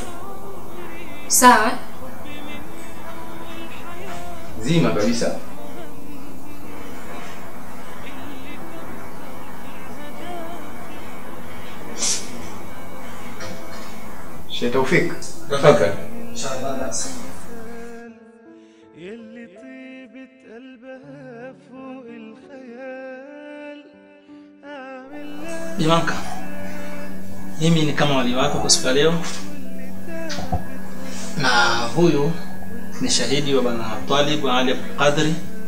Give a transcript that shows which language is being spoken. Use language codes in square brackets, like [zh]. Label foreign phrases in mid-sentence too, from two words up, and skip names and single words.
[sw] Sawa? Zima kabisa. Sheikh Taufik, tafadhali. Inshallah. [ar] يلي طيبت قلبها فوق الخيال [sw] Manka, mimi ni kama wali wako kwa siku leo, na huyu ni shahidi wa Bwana Talib Ali Qadri